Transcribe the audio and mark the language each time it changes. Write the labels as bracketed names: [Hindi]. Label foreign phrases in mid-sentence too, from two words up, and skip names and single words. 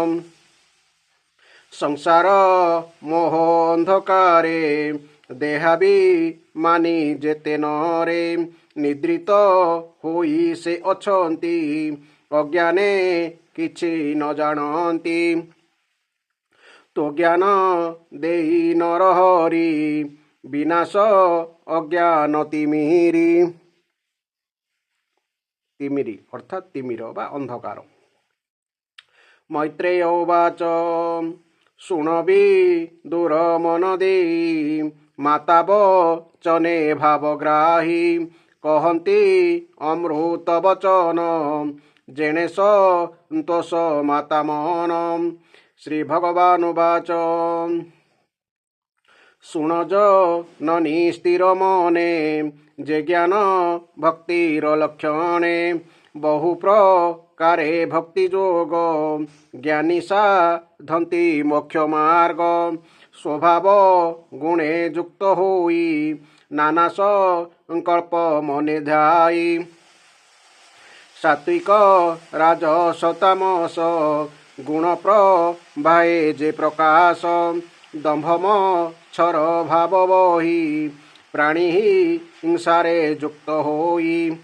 [Odia] ସଂସାର ମୋହ ଅନ୍ଧକାରେ ଦେହାବି ମାନି ଯେତେ ନରେ। ନିଦ୍ରିତ ହୋଇ ସେ ଅଛନ୍ତି ଅଜ୍ଞାନେ କିଛି ନ ଜାଣତି। ତୋ ଜ୍ଞାନ ଦେଇ ନରହରି ବିନାଶ ଅଜ୍ଞାନ ତିମିରି। ତିମିରି ଅର୍ଥାତ ତିମିର ବା ଅନ୍ଧକାର। ମୈତ୍ରେୟ ଉବାଚ ଶୁଣବି ଦୂର ମନ ଦେଇ ମାତା ବଚନେ ଭାବଗ୍ରାହୀ। କହତି ଅମୃତ ବଚନ ଯେଣେ ସନ୍ତୋଷ ମାତା ମନ। ଶ୍ରୀ ଭଗବାନ ଉବାଚ ଶୁଣ ଜନନୀ ସ୍ଥିର ମନେ ଯେ ଜ୍ଞାନ ଭକ୍ତିର ଲକ୍ଷଣେ। ବହୁ ପ୍ରକାରେ ଭକ୍ତି ଯୋଗ ଜ୍ଞାନୀ ସାଧନ୍ତି ମୋକ୍ଷ ମାର୍ଗ। ସ୍ୱଭାବ ଗୁଣେ ଯୁକ୍ତ ହୋଇ ନାନା ସଙ୍କଳ୍ପ ମନେ ଧ୍ୟାଇ। ସାତ୍ତ୍ୱିକ ରାଜସ ତାମସ ଗୁଣ ପ୍ରଭାଏ ଯେ ପ୍ରକାଶ। ଦମ୍ଭମ କ୍ଷର ଭାବ ବହି ପ୍ରାଣୀ ହିଂସାରେ ଯୁକ୍ତ ହୋଇ।